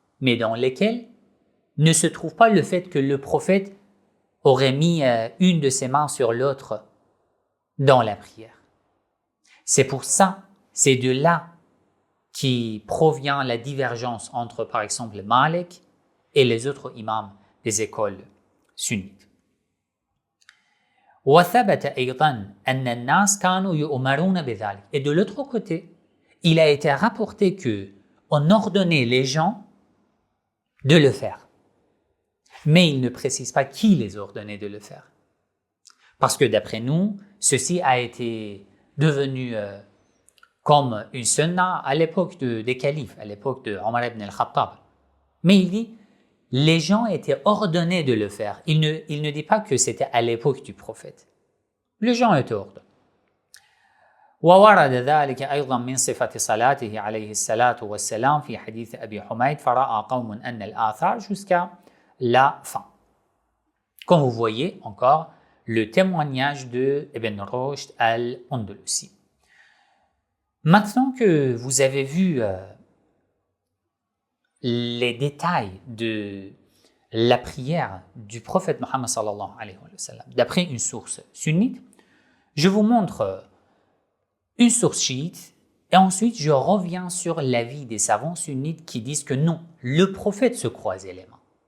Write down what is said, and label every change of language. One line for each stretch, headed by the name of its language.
French: Mais dans lesquels ne se trouve pas le fait que le prophète aurait mis une de ses mains sur l'autre dans la prière. C'est pour ça, c'est de là qui provient la divergence entre, par exemple, Malik et les autres imams des écoles sunnites.
Arabic: وثبت أيضا أن الناس كانوا يؤمرون بذلك.
French: Et de l'autre côté, il a été rapporté que on ordonnait les gens de le faire. Mais il ne précise pas qui les ordonnait de le faire. Parce que d'après nous, ceci a été devenu comme une sunna à l'époque des califes, à l'époque de Omar ibn al-Khattab. Mais il dit, les gens étaient ordonnés de le faire. Il ne dit pas que c'était à l'époque du prophète. Les gens étaient ordonnés.
Arabic: وورد ذلك أيضا من صفة صلاته عليه الصلاة والسلام في حديث أبي حميد فرأى قوم أن الآثار
French: jusqu'à la fin. Comme vous voyez encore le témoignage de Ibn Rushd al-Andalusi. Maintenant que vous avez vu les détails de la prière du prophète Mohammed sallallahu alayhi wa sallam, d'après une source sunnite, je vous montre une source chiite et ensuite je reviens sur l'avis des savants sunnites qui disent que non, le prophète se croisait les mains.